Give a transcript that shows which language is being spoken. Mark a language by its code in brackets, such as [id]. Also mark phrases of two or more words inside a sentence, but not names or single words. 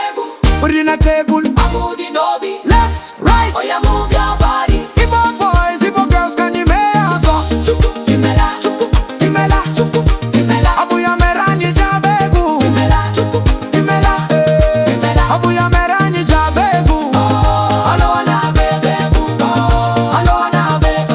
[en] Put it in a table. [ig] Amudi n'obi. [en] Left, right. Oya, move your body. Igbo boys, Igbo girls, [ig] ka anyị mee ya ọzọ. Chukwu imela. Chukwu imela. Chukwu imela. Ọ bụ ya mere anyị ji agba egwu. Imela. Chukwu imela. Imela. Ọ bụ ya mere anyị ji agba egwu. Oh, olowo na-agba ebe egwu. Oh, olowo na-agba ebe.